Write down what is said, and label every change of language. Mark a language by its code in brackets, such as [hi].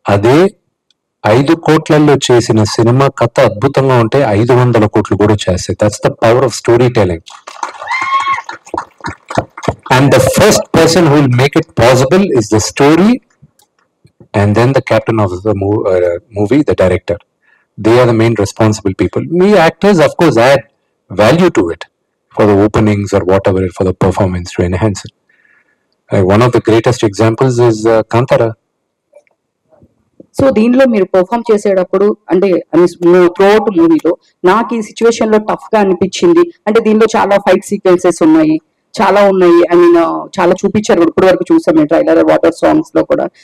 [te] అదే 5 కోట్లలో చేసిన సినిమా కథ అద్భుతంగా ఉంటే 500 కోట్లు కూడా చేస్తాయి. [en] That's the power of story telling. And the first person who will make it possible is the story and then the captain of the movie, the director. They are the main responsible people. We actors, of course, add value to it for the openings or whatever, for the performance to enhance it. One of the greatest examples is Kantara. [te] So దీనిలో మీరు perform చేసేటప్పుడు అంటే throughout మూవీలో నాకు ఈ situation లో tough గా అనిపించింది అంటే దీనిలో చాలా ఫైట్ సీక్వెన్సెస్ ఉన్నాయి, చాలా ఉన్నాయి. ఐ మీన్ చాలా చూపించారు, ఇప్పటి వరకు చూసాం మేము ట్రైలర్, వాటర్ సాంగ్స్ లో కూడా.